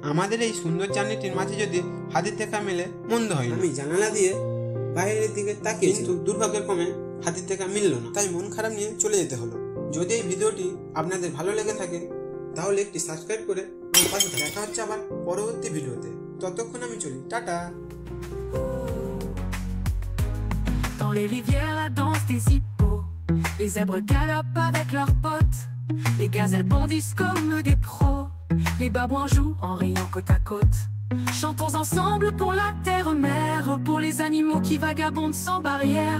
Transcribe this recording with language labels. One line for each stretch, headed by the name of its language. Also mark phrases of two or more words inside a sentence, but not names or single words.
Bangla: আমাদের এই সুন্দর জার্নিটির মাঝে যদি হাতির দেখা মেলে মন্দ হয় না। আমি জানালা দিয়ে বাইরের দিকে তাকিয়ে, কিন্তু দুর্ভাগ্যক্রমে হাতির দেখা মিলল না, তাই মন খারাপ নিয়ে চলে যেতে হলো। যদি এই ভিডিওটি আপনাদের ভালো লেগে থাকে তাহলে একটি সাবস্ক্রাইব করে আমার পাশে থাকুন। দেখা হচ্ছে আবার পরবর্তী ভিডিওতে, ততক্ষণ আমি চলি, টাটা।
French: Dans les rivières, la danse des hippos. Les zèbres galopent avec leurs potes. Les gazelles bondissent comme des pros. Les babouins jouent en riant côte à côte. Chantons ensemble pour la terre-mère, pour les animaux qui vagabondent sans barrière.